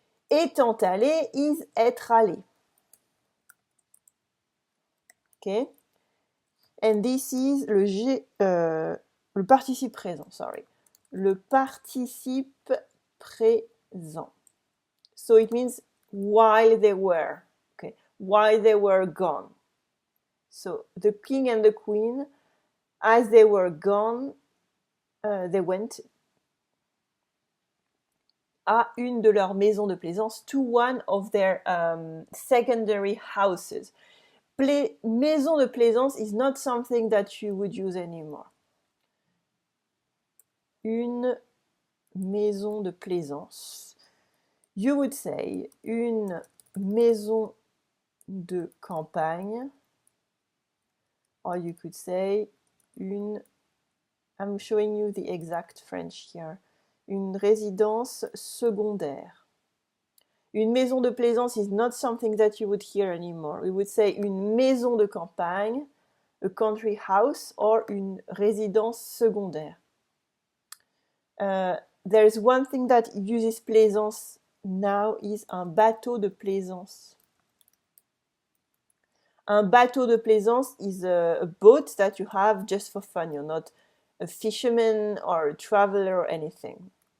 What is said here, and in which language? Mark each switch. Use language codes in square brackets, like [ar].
[fr] Étant allés is être allé. [en] Okay? And this is le participe présent, sorry. [fr] Le participe présent. [en] So it means while they were. Okay? While they were gone. So the king and the queen, as they were gone, they went [fr] à une de leurs maisons de plaisance, [en] to one of their secondary houses. Maison de plaisance is not something that you would use anymore. [fr] Une maison de plaisance. [en] You would say [fr] une maison de campagne. [en] Or you could say I'm showing you the exact French here. [fr] Une résidence secondaire. [en] Une maison de plaisance is not something that you would hear anymore. We would say [fr] une maison de campagne, [en] a country house, or [fr] une résidence secondaire. [en] There is one thing that uses plaisance now is un bateau de plaisance. Un bateau de plaisance is a boat that you have just for fun. You're not a fisherman or a traveler or anything.